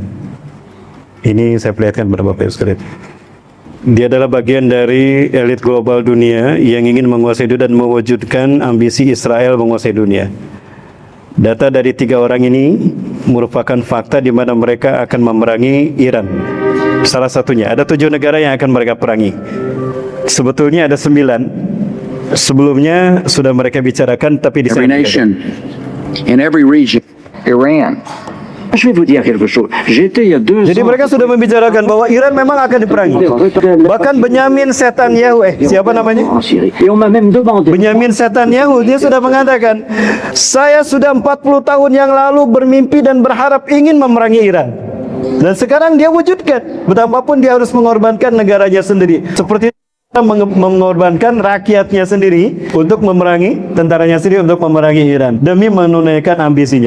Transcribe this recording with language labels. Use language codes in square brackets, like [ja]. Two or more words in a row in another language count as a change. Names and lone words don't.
[id] Ini saya perlihatkan kepada Bapak Ibu sekalian. Dia adalah bagian dari elit global dunia yang ingin menguasai dunia dan mewujudkan ambisi Israel menguasai dunia. Data dari 3 orang ini merupakan fakta di mana mereka akan memerangi Iran. Salah satunya, ada 7 negara yang akan mereka perangi. Sebetulnya ada 9. Sebelumnya sudah mereka bicarakan, tapi di [en] Every nation, in every region, Iran. [fr] Je vais vous dire quelque chose. J'étais il y a 2 ans. [id] Jadi mereka sudah membicarakan bahwa Iran memang akan diperangi. Bahkan Benyamin Netanyahu, siapa namanya? [fr] Et on m'a même demandé. [id] Benyamin Netanyahu, dia sudah mengatakan, saya sudah 40 tahun yang lalu bermimpi dan berharap ingin memerangi Iran. Dan sekarang dia wujudkan. Betapapun dia harus mengorbankan negaranya sendiri. Seperti mengorbankan rakyatnya sendiri untuk memerangi, tentaranya sendiri untuk memerangi Iran demi menunaikan ambisinya.